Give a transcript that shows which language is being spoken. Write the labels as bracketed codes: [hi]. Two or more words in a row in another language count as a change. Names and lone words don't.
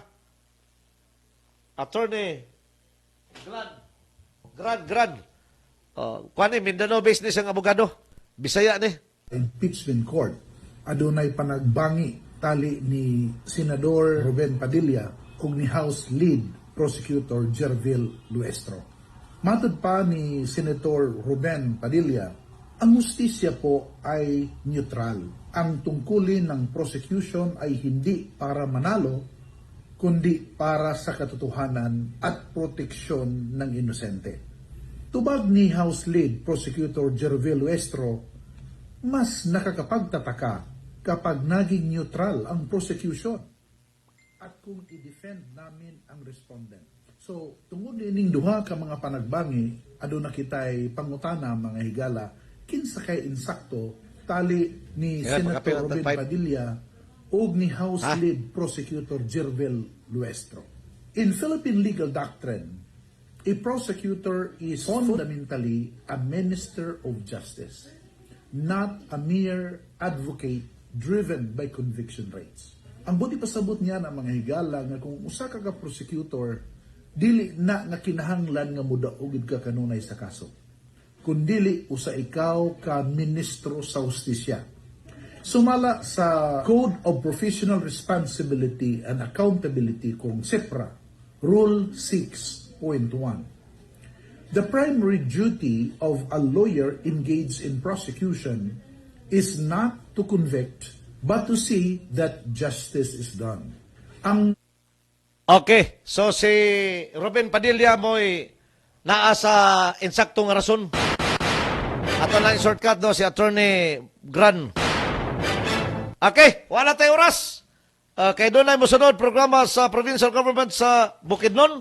[ceb] Attorney Gran. Kuan ni Mindanao business ang abogado. Bisaya ni. Impeachment Court adunay panagbangi tali ni Senador Ruben Padilla ug ni House Lead Prosecutor Jervil Luestro. Matud pa ni [tl] Senator Ruben Padilla, ang hustisya po ay neutral. Ang tungkulin ng prosecution ay hindi para manalo, kundi para sa katotohanan at proteksyon ng inosente. [ceb] Tubag ni [tl] House Lead Prosecutor Jervil Luestro, mas nakakapagtataka kapag naging neutral ang prosecution at kung i-defend namin ang respondent. [ceb] So, tungod ining duha ka mga panagbangi, aduna kitay pangutana mga higala, kinsa kay insakto tali ni Senator Ruben Padilla ug ni House Lead Prosecutor Jervil Luestro. [en] In Philippine legal doctrine, a prosecutor is fundamentally a minister of justice, not a mere advocate driven by conviction rates. [ceb] Ang buti pasabot niya ng mga higala nga kung usa ka prosecutor, dili na nga kinahanglan nga mudaogid ka kanunay sa kaso. Kundili usa ikaw ka ministro sa hustisya. Sumala sa Code of Professional Responsibility and Accountability kung SEPRA, Rule 6.1. [en] The primary duty of a lawyer engaged in prosecution is not to convict, but to see that justice is done. [ceb] Ang Okay, so si Ruben Padilla mo'y naa sa insaktong rason. Ato lang shortcut do si Attorney Gran. [tl] Okay, wala tayo oras. Kay doon ay musunod programa sa provincial government sa Bukidnon.